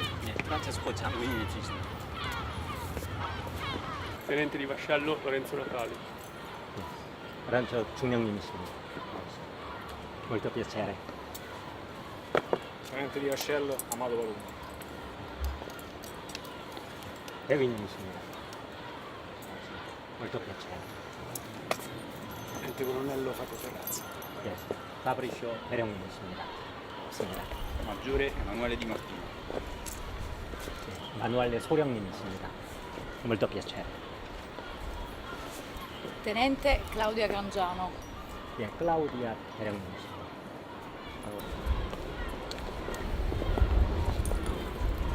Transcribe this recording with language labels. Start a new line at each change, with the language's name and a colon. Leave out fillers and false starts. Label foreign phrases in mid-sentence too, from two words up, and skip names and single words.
Korean: 프란체스코 장군이 주신
Italian: Tenente di vascello Lorenzo Natali.
Korean: 란처 중령님이십니다.
Italian: Molto piacere. Tenente di vascello Amado Baluni.
Korean: 대위님이십니다.
Italian: Molto piacere. Tenente colonnello Fabio Ferrazzi.
Korean: 예, 파브리쇼 대령님이십니다. 반갑습니다.
Italian: Maggiore Emanuele Di Martino.
Korean: 마누알레 소령님이십니다.
Italian: Molto piacere. Tenente Claudia Grangiano.
Korean: 예, 클라우디아 대령님이십니다.